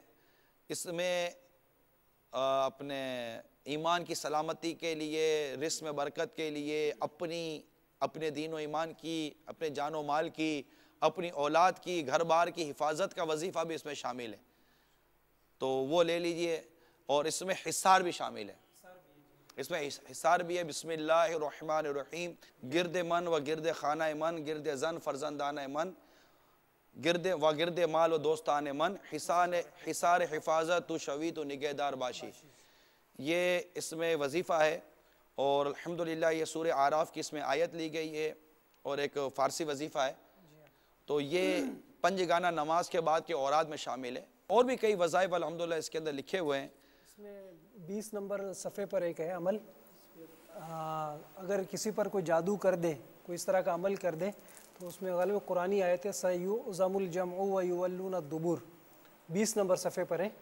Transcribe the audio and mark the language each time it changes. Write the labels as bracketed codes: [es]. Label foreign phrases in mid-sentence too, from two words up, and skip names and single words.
[ur] اس میں اپنے ایمان کی سلامتی کے لیے، رزق میں برکت کے لیے، اپنے دین و ایمان کی، اپنے جان و مال کی، اپنی اولاد کی، گھر بار کی حفاظت کا وظیفہ بھی اس میں شامل ہے، تو وہ لے لیجئے. اور اس میں حصار بھی شامل ہے، اس میں حصار بھی ہے. [ar] بسم اللہ الرحمن الرحیم. [fa] گرد من و گرد خانہ من، گرد زن فرزندانہ من، گرد مال و دوستان من، حصار حفاظت تو شوی تو نگہدار باشی. [ur] یہ اس میں وظیفہ ہے، اور الحمدللہ یہ سورہ اعراف کی اس میں آیت لی گئی ہے، اور ایک فارسی وظیفہ ہے. تو یہ پنجگانہ نماز کے بعد کے اوراد میں شامل ہے. اور بھی کئی وظائف الحمدللہ اس کے اندر لکھے ہوئے ہیں. اس میں 20 نمبر صفحے پر ایک ہے عمل. اگر کسی پر کوئی جادو کر دے، کوئی اس طرح کا عمل کر دے، تو اس میں غالب قرآنی آیت ہے [ar] سَيُعْزَمُ الْجَمْعُ وَيُوَلُّونَ الدُّبُرَ، [ur] 20 نمبر صفحے پر ہے.